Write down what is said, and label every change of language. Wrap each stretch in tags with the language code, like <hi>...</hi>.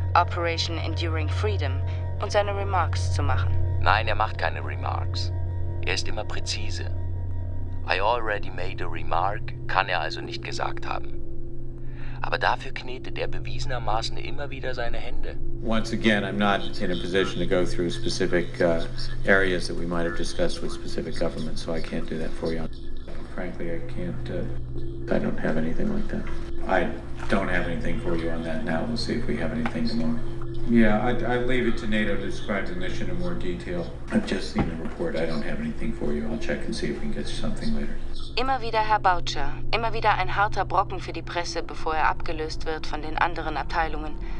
<de>Operation Enduring Freedom und seine Remarks zu machen. Nein, er macht keine Remarks. Er ist immer präzise.</de> <en>I already made a remark</en> <de>kann er also nicht gesagt haben. Aber dafür knetet er bewiesenermaßen immer wieder seine Hände.</de> <en>Once again, I'm not in a position to go through specific areas that we might have discussed with specific governments, so I can't do that for you. Frankly, I can't. I don't have anything like that. I don't have anything for you on that now. We'll see if we have anything tomorrow. Yeah, I leave it to NATO to describe the mission in more detail. I've just seen the report. I don't have anything for you. I'll check and see if we can get you something later.</en> <de>Immer wieder Herr Boucher. Immer wieder ein harter Brocken für die Presse, bevor er abgelöst wird von den anderen Abteilungen.</de>